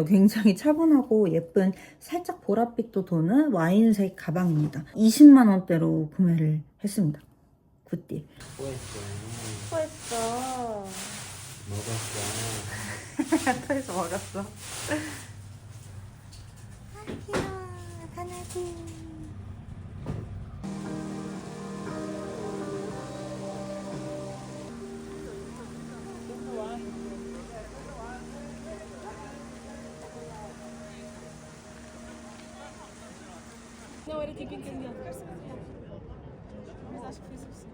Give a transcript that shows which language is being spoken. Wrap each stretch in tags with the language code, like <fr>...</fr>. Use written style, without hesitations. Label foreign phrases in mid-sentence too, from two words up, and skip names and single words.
<ko>굉장히 차분하고 예쁜 살짝 보랏빛도 도는 와인색 가방입니다. 20만 원대로 구매를 했습니다. 굿딜. 수고했어. 먹었어. 토해서 먹었어. 귀여워. 강아지.</ko> <pt>Não, era tipo entender. Mas acho que foi suficiente.</pt>